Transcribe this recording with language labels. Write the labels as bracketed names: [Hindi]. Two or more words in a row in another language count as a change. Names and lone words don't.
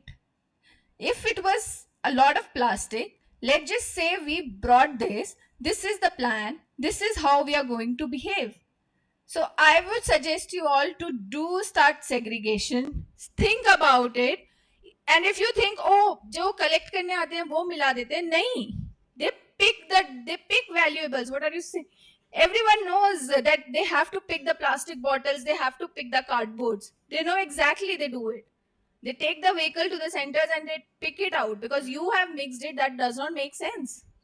[English] If it was a lot of plastic, let's just say we brought this is the plan, this is how we are going to behave. So I would suggest you all to start segregation, think about it. And if you think, oh, [Hindi] जो collect करने आते हैं वो मिला देते हैं, नहीं, [English] they pick valuables. What are you saying? Everyone knows that they have to pick the plastic bottles, they have to pick the cardboards. They know exactly, they do it. They take the vehicle to the centers and they pick it out because you have mixed it. That does not make sense.